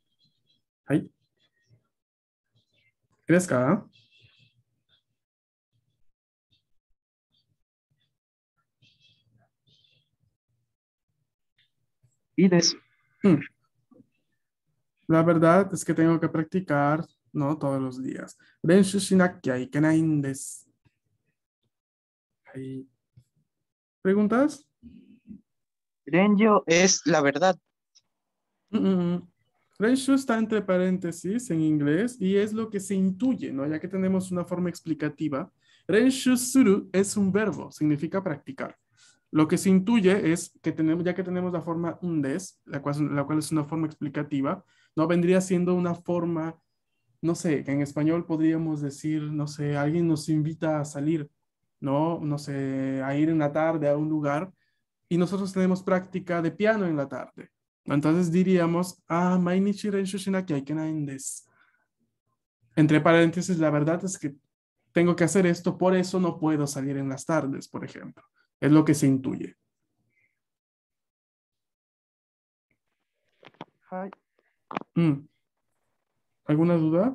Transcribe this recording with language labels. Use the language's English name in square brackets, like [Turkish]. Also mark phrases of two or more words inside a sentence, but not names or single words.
[Spanish] ¿Ahí? ¿Eres acá? Y des. La verdad es que tengo que practicar, ¿no? Todos los días. [Japanese] 練習しなきゃいけないです. [Spanish] Ahí. ¿Preguntas? Renjo es la verdad. Renshu está entre paréntesis en inglés y es lo que se intuye, ¿no? Ya que tenemos una forma explicativa. [Japanese] 練習する [Spanish] es un verbo, significa practicar. Lo que se intuye es que tenemos, ya que tenemos la forma des, la cual es una forma explicativa, ¿no? Vendría siendo una forma, no sé, que en español podríamos decir, no sé, alguien nos invita a salir, ¿no? No sé, a ir en la tarde a un lugar y nosotros tenemos práctica de piano en la tarde. Entonces diríamos, [Japanese] 毎日練習しなきゃいけないんです. [Spanish] Entre paréntesis, la verdad es que tengo que hacer esto, por eso no puedo salir en las tardes, por ejemplo. Es lo que se intuye. ¿Alguna duda?